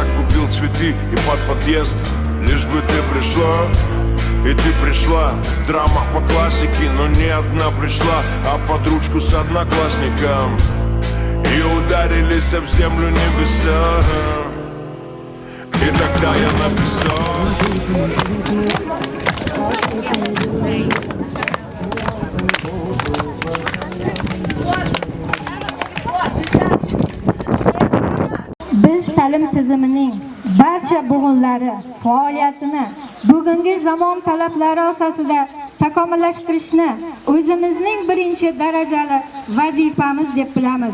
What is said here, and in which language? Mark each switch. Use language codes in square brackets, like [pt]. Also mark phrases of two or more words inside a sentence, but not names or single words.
[ru] Купил цветы и под подъезд, лишь бы ты пришла. И ты пришла, драма по классике, но не одна пришла, а под ручку с одноклассником. И ударились об землю небеса. И тогда я написал: [uz] biz ta'lim tizimining barcha bo'g'inlari faoliyatini bugungi zamon talablari asosida takomillashtirishni o'zimizning birinchi darajali vazifamiz deb bilamiz.